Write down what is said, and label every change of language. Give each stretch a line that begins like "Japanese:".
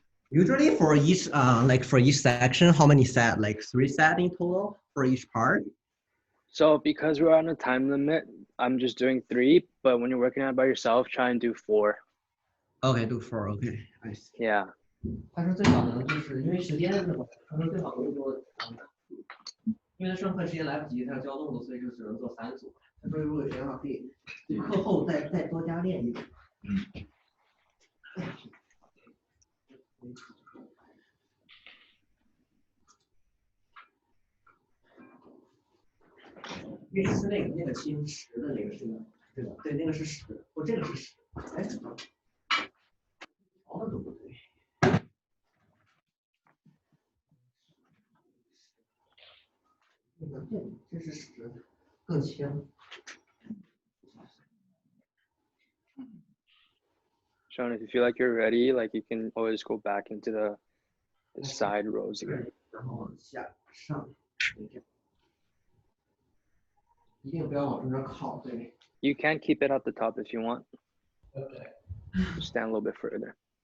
English: Usually for each for each section, how many set? Like 3 set in total for each part? So because we're on a time limit, I'm just doing 3, but when you're working out by yourself, try and do 4. Okay, do 4. Okay, I see. Yeah.
Chinese: 他说最好能就是因为时间的话，他说最好能做因为他上课时间来不及，他要交动作，所以就只能做3组。他说如果有时间的话，可以就课后再多加练一点。因为是那个其实10的那个是对吧？对，那个是10，我这个是10，哎，调的都不对。那个这是10，更轻。
English: Sean, if you feel like you're ready, like you can always go back into the side rows again.
Chinese: 然后往下上，一定不要往中间靠，对。
English: You can keep it at the top if you want. Okay. Just stand a little bit further.